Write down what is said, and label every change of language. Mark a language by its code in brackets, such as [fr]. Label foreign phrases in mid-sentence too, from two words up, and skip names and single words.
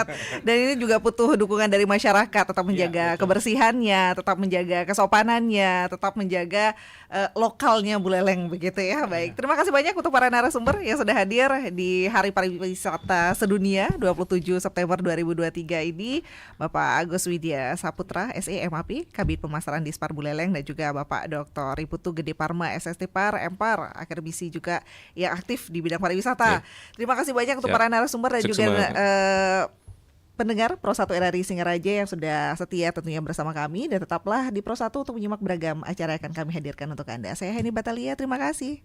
[id] Dan ini juga butuh dukungan dari masyarakat, tetap menjaga kebersihannya, tetap menjaga kesopanannya, tetap menjaga lokalnya Buleleng begitu ya. Baik, terima kasih banyak untuk para narasumber yang sudah hadir di Hari Pariwisata Sedunia 27 September 2023 ini. Bapak Agus Widya Saputra, SE MAP, Kabid Pemasaran Dispar Buleleng, dan juga Bapak Dr. Iputu Gede Parma, SST Par, Empar, akademisi juga yang aktif di bidang pariwisata. Terima kasih banyak untuk para narasumber dan juga pendengar Pro 1 RRI Singaraja yang sudah setia tentunya bersama kami, dan tetaplah di Pro 1 untuk menyimak beragam acara yang akan kami hadirkan untuk Anda. Saya Heni Batalia, terima kasih.